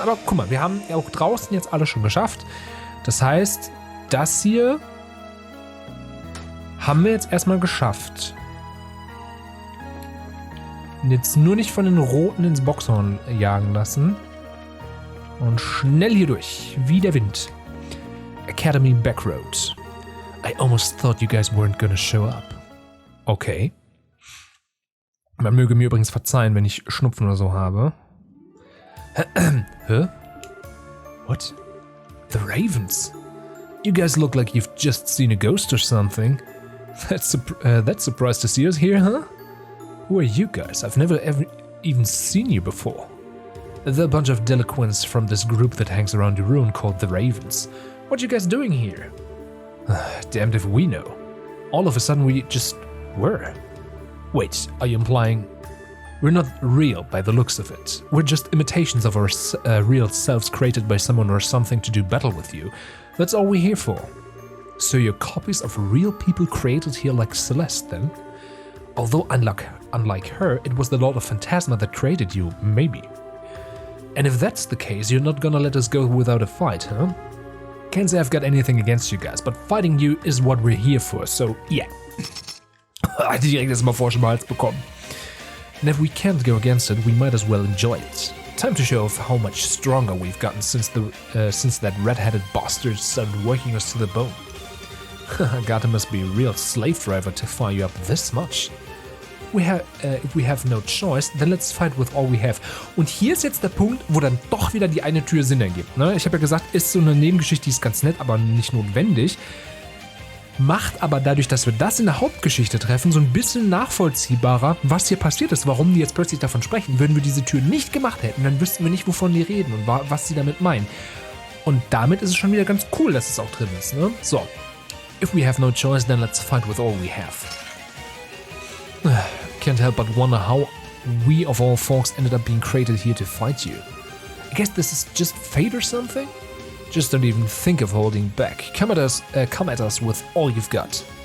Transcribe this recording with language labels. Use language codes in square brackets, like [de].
[de] Aber guck mal, wir haben ja auch draußen jetzt alle schon geschafft. Das heißt, das hier haben wir jetzt erstmal geschafft. Und jetzt nur nicht von den Roten ins Boxhorn jagen lassen. Und schnell hier durch, wie der Wind. [en] Academy Backroad. I almost thought you guys weren't gonna show up. Okay. [de] Man möge mir übrigens verzeihen, wenn ich Schnupfen oder so habe. [en] Hä? What? The Ravens? You guys look like you've just seen a ghost or something. That's surprised to see us here, huh? Who are you guys? I've never ever even seen you before. They're a bunch of delinquents from this group that hangs around your ruin called the Ravens. What you guys doing here? Damned if we know. All of a sudden we just were. Wait, are you implying we're not real by the looks of it? We're just imitations of our real selves created by someone or something to do battle with you. That's all we're here for. So you're copies of real people created here like Celeste then? Although unlike her, it was the Lord of Phantasma that created you, maybe. And if that's the case, you're not gonna let us go without a fight, huh? Can't say I've got anything against you guys, but fighting you is what we're here for, so yeah. [de] Direkt jetzt mal Vorschmalz bekommen. [en] And if we can't go against it, we might as well enjoy it. Time to show off how much stronger we've gotten since that red-headed bastard started working us to the bone. God, it must be a real slave driver to fire you up this much. If we have no choice, then let's fight with all we have. [de] Und hier ist jetzt der Punkt, wo dann doch wieder die eine Tür Sinn ergibt. Ne? Ich habe ja gesagt, ist so eine Nebengeschichte, die ist ganz nett, aber nicht notwendig. Macht aber dadurch, dass wir das in der Hauptgeschichte treffen, so ein bisschen nachvollziehbarer, was hier passiert ist, warum die jetzt plötzlich davon sprechen. Würden wir diese Tür nicht gemacht hätten, dann wüssten wir nicht, wovon die reden und was sie damit meinen. Und damit ist es schon wieder ganz cool, dass es auch drin ist. Ne? So. [en] If we have no choice, then let's fight with all we have. Can't help but wonder how we of all folks ended up being created here to fight you. I guess this is just fate or something? Just don't even think of holding back. Come at us with all you've got.